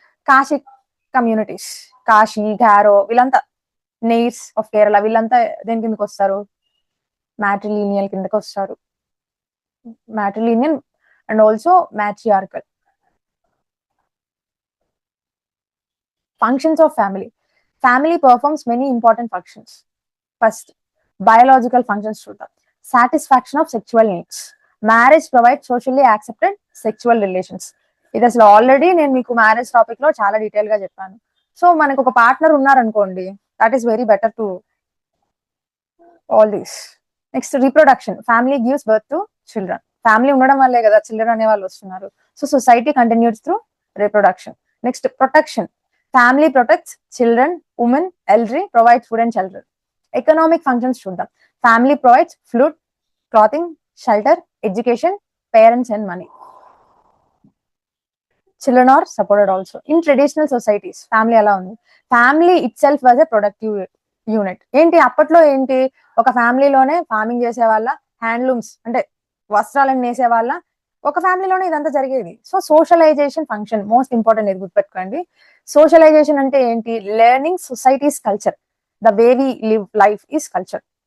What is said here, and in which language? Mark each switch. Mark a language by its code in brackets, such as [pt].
[te] Kashi communities, Kashi, గారో, వీళ్ళంతా నెయిర్స్ of Kerala, వీళ్ళంతా దేని కిందకి వస్తారు? మ్యాట్రిలీనియల్ కిందకి వస్తారు. Matrilineal and also matriarchal. [en] Functions of family. Family performs many important functions. First, biological functions [te] చూద్దాం. [en] Satisfaction of sexual needs. Marriage provides socially accepted sexual relations. [te] ఇది అసలు ఆల్రెడీ నేను మీకు మ్యారేజ్ టాపిక్ లో చాలా డీటెయిల్ గా చెప్పాను. సో మనకు ఒక పార్ట్నర్ ఉన్నారనుకోండి, [en] That is very better to all these. [te] Next, reproduction. [en] Family gives birth to children. [te] Family ఉండడం వల్లే కదా చిల్డ్రన్ అనే వాళ్ళు వస్తున్నారు. [en] So society continues through reproduction. Next, protection. Family protects children, women, elderly, provides food and shelter. Economic functions [te] చూద్దాం. [en] Family provides food, clothing, shelter, education, parents and money. Children are supported also. In traditional societies, family [te] ఎలా ఉంది? [en] Family itself was a productive unit. [te] ఏంటి అప్పట్లో ఏంటి, ఒక ఫ్యామిలీలోనే farming చేసే వాళ్ళ, handlooms అంటే వస్త్రాలను నేసే వాళ్ళ, ఒక ఫ్యామిలీలోనే ఇదంతా జరిగేది. So socialisation function most important, ఇది గుర్తుపెట్టుకోండి. [en] socialization [te] అంటే ఏంటి? [en] Learning societies culture. The way we live life is culture.